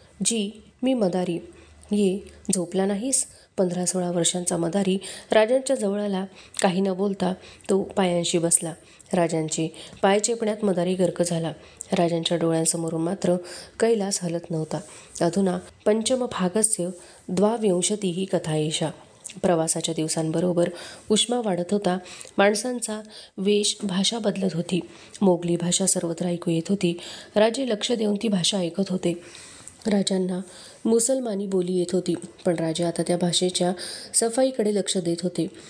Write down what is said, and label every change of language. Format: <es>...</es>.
<mr>जी, मी मदारी. ये, झोपला नाहीस? 15-16 वर्षांचा मदारी राजांच्या जवळ आला. काही न बोलता तो पायांशी बसला. राजांचे पाय चेपण्यात मदारी गर्क झाला. राजांच्या डोळ्यांसमोरून मात्र कैलास हलत नव्हता.</mr> <sa>अधुना पंचमभागस्य द्वाविंशतिः कथा एषा.</sa> <mr>प्रवासाच्या दिवसांबरोबर उष्मा वाढत होता. माणसांचा वेश, भाषा बदलत होती. मोगली भाषा सर्वत्र ऐकू येत होती. राजे लक्ष देऊन ती भाषा ऐकत होते. राजांना मुसलमानी बोली येत होती, पण राजे आता त्या भाषेच्या सफाईकडे लक्ष देत होते.</mr>